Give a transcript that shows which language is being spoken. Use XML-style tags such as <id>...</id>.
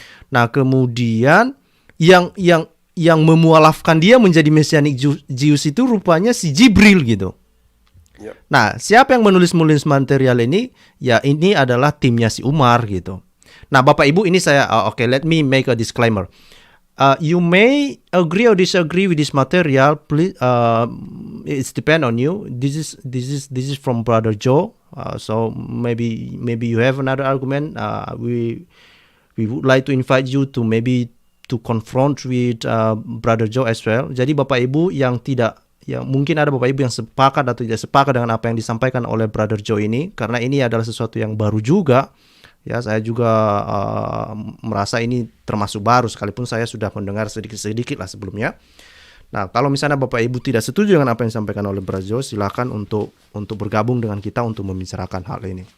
<id>Nah, kemudian yang memualafkan dia menjadi Messianic Jews itu rupanya si Jibril gitu. Yep. Nah, siapa yang menulis material ini? Ya, ini adalah timnya si Umar gitu. Nah, Bapak Ibu, ini saya</id> <en>let me make a disclaimer. You may agree or disagree with this material. Please, it's depend on you. This is from Brother Joe. So maybe you have another argument. We would like to invite you to maybe to confront with Brother Joe as well.</en> <id>Jadi Bapak Ibu yang mungkin ada Bapak Ibu yang sepakat atau tidak sepakat dengan apa yang disampaikan oleh Brother Joe ini, karena ini adalah sesuatu yang baru juga. Ya, saya juga merasa ini termasuk baru, sekalipun saya sudah mendengar sedikit-sedikit lah sebelumnya. Nah, kalau misalnya Bapak Ibu tidak setuju dengan apa yang disampaikan oleh Brother Joe, silakan untuk bergabung dengan kita untuk membicarakan hal ini.</id>